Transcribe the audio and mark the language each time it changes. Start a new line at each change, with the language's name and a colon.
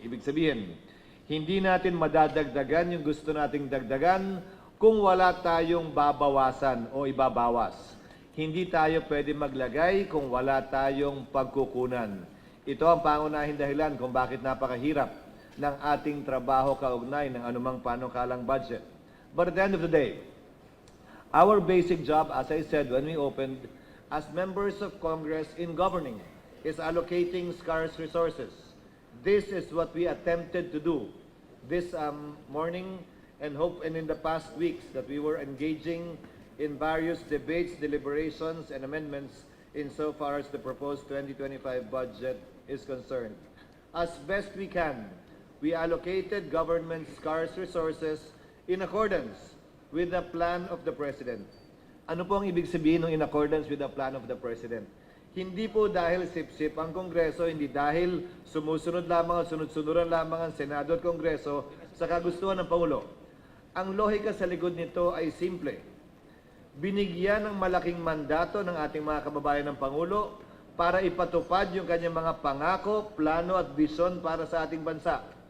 Filipino: Ibig sabihin, hindi natin madadagdagan yung gusto nating dagdagan kung wala tayong babawasan o ibabawas. Hindi tayo pwede maglagay kung wala tayong pagkukunan. Ito ang pangunahing dahilan kung bakit napakahirap ng ating trabaho kaugnay ng anumang panukalang budget.
English: But at the end of the day, our basic job, as I said when we opened, as members of Congress in governing, is allocating scarce resources. This is what we attempted to do this morning and in the past weeks that we were engaging in various debates, deliberations, and amendments insofar as the proposed 2025 budget is concerned. As best we can, we allocated government scarce resources in accordance with the plan of the President.
Filipino: Ano po ang ibig sabihin ng
English: in accordance with the plan of the President?
Filipino: Hindi po dahil sip-sip ang Kongreso, hindi dahil sumusunod lamang at sunod-sunuran lamang ang Senado at Kongreso sa kagustuhan ng Pangulo. Ang lohika sa likod nito ay simple. Binigyan ng malaking mandato ng ating mga kababayan ng Pangulo para ipatupad yung kanyang mga pangako, plano at bisyon para sa ating bansa.